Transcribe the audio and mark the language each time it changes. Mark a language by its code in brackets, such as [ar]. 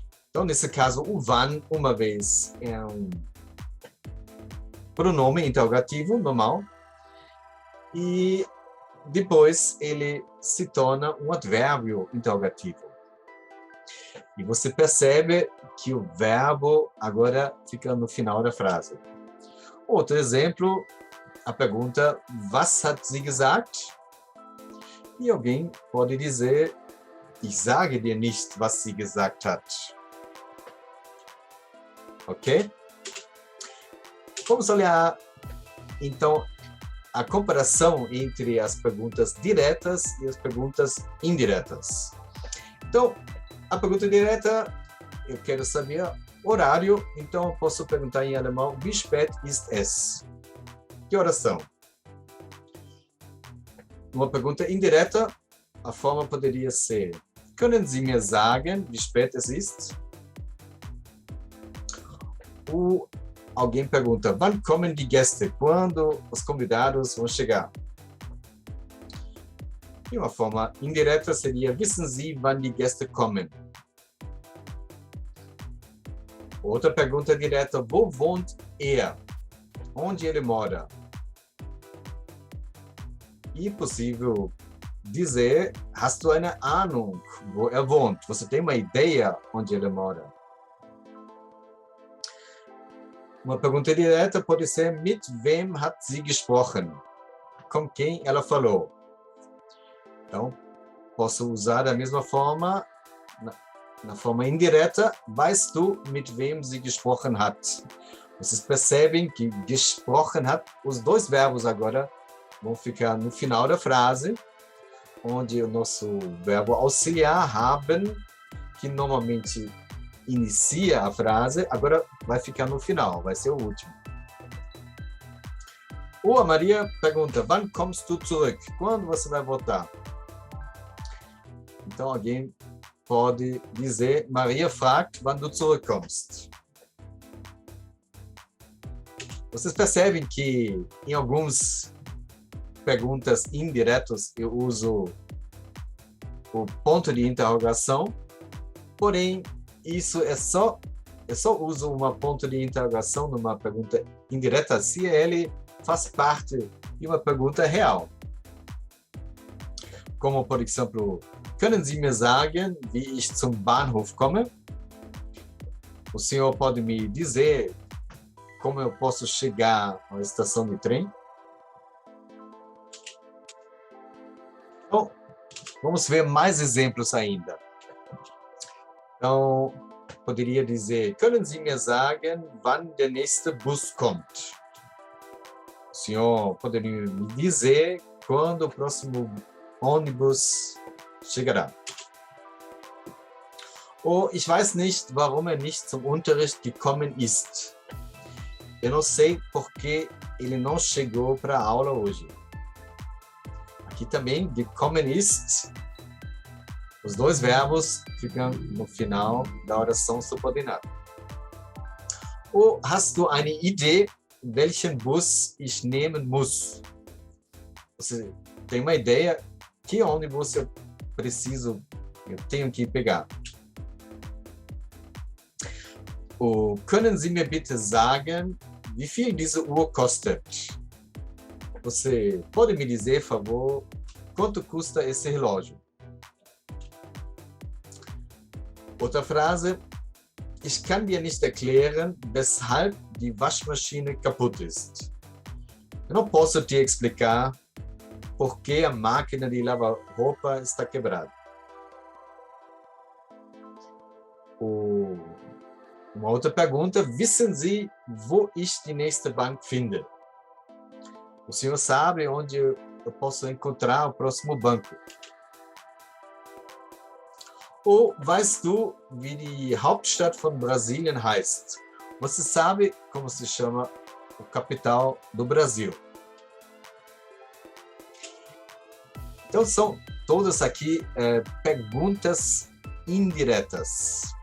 [pt] Então, nesse caso, o wann, uma vez, é um pronome interrogativo normal. E depois ele se torna um advérbio interrogativo. E você percebe que o verbo agora fica no final da frase. Outro exemplo, a pergunta, [de] was hat sie gesagt? [pt] E alguém pode dizer, [de] ich sage dir nicht, was sie gesagt hat. [pt] Ok? Vamos olhar, então, a comparação entre as perguntas diretas e as perguntas indiretas. Então, a pergunta direta, eu quero saber horário, então eu posso perguntar em alemão, [de] wie spät ist es? [pt] Que horas são? Uma pergunta indireta, a forma poderia ser, [de] können Sie mir sagen, wie spät es ist? [pt] Ou alguém pergunta, [de] wann kommen die Gäste? [pt] Quando os convidados vão chegar? E uma forma indireta seria, [de] wissen Sie, wann die Gäste kommen? [pt] Outra pergunta direta, [de] wo wohnt er? [pt] Onde ele mora? E possível dizer, [de] hast du eine Ahnung, wo er wohnt? [pt] Você tem uma ideia onde ele mora? Uma pergunta direta pode ser: [de] Mit wem hat sie gesprochen? [pt] Com quem ela falou? Então, posso usar da mesma forma, na forma indireta: [de] Weißt du, mit wem sie gesprochen hat? [pt] Vocês percebem que [de] gesprochen hat, [pt] os dois verbos agora vão ficar no final da frase, onde o nosso verbo auxiliar, haben, que normalmente inicia a frase, agora vai ficar no final, vai ser o último. Ou a Maria pergunta: [de] Wann kommst du zurück? [pt] Quando você vai voltar? Então alguém pode dizer: [de] Maria fragt, wann du zurückkommst. [pt] Vocês percebem que em algumas perguntas indiretas eu uso o ponto de interrogação, porém isso é só uso uma ponto de interrogação numa pergunta indireta se ele faz parte de uma pergunta real. Como, por exemplo, [de] Können Sie mir sagen, wie ich zum Bahnhof komme? [pt] O senhor pode me dizer como eu posso chegar à estação de trem? Então, vamos ver mais exemplos ainda. Então, poderia dizer: [de] Können Sie mir sagen, wann der nächste Bus kommt? [pt] O senhor poderia me dizer quando o próximo ônibus chegará? [de] Ou ich weiß nicht, warum nicht zum Unterricht gekommen ist. [pt] Eu não sei por que ele não chegou para a aula hoje. Aqui também, [de] gekommen ist, [pt] os dois verbos ficam no final da oração subordinada. [de] Ou hast du eine Idee, welchen Bus ich nehmen muss? [pt] Você tem uma ideia que ônibus eu tenho que pegar? [de] Ou können Sie mir bitte sagen, wie viel diese Uhr kostet? [pt] Você pode me dizer, por favor, quanto custa esse relógio? Outra frase: [de] Ich kann dir nicht erklären, weshalb die Waschmaschine kaputt ist. [pt] Eu não posso te explicar por que a máquina de lavar roupa está quebrada. Uma outra pergunta: [de] Wissen Sie, wo ich die nächste Bank finde? [pt] O senhor sabe onde eu posso encontrar o próximo banco? [de] Ou weißt du, wie die Hauptstadt von Brasilien heißt? [pt] Você sabe como se chama a capital do Brasil? Então, são todas aqui perguntas indiretas.